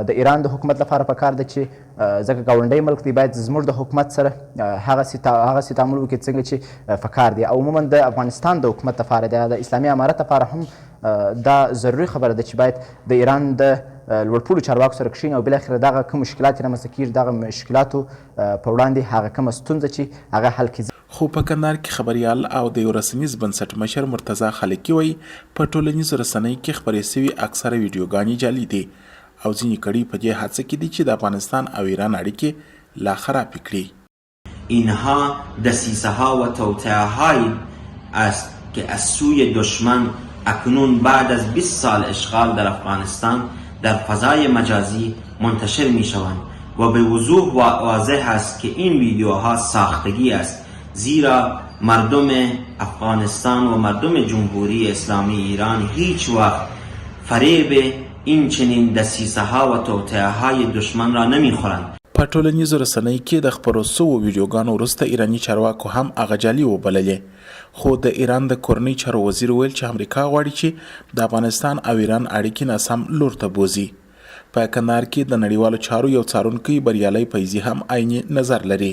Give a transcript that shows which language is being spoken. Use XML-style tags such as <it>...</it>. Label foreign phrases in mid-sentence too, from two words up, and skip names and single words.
<ps>د ایران د حکومت لپاره پکار ده چې ځکه ګاونډی ملک دی باید زموږ د حکومت سره هغسې تعامل وکړي څنګه چې پکار دی، او عموما د افغانستان د حکومت لپاره د اسلامي امارت لپاره هم دا ضروري خبره ده چې باید د ایران د لوړپوړو چارواکو سره کښېني او بالاخره دغه کوم مشکلات یې رامنځته کېږي دغه مشکلاتو په وړاندې هغه کومه ستونزه چې هغه حل کړي. خو په کندهار کې خبریال او د یو رسنیز بنسټ مشر مرتضی خالقي وایي په ټولنیزو رسنیو کې خپرې سوي اکثره ویډیوګانې جعلي دي او ځینې کړي په دې هڅه کې دي چې د افغانستان او ایران اړیکې لا خراب کړي.</ps> <fa>اینها دسیسه ها و توطئه هایی است که از سوی دشمن اکنون بعد از 20 سال اشغال در افغانستان در فضای مجازی منتشر می شوند و به وضوح واضح است که این ویدیوها ساختگی است، زیرا مردم افغانستان و مردم جمهوری اسلامی ایران هیچ وقت فریب این چنین دسیسه ها و توطئه های دشمن را نمی خورند.</fa> <ps>په ټولنیزو رسنیو کې د خپرو سوو ویډیوګانو وروسته ایراني چارواکو هم هغه جعلي وبللې، خو د ایران د کورنۍ چارو وزیر ویل چې امریکا غواړي چې د افغانستان او ایران اړیکې ناسم لور ته بوځي. په کندهار کې د نړیوالو چارو یو څارونکی بریالی فیضي هم عیني نظر لري.</ps>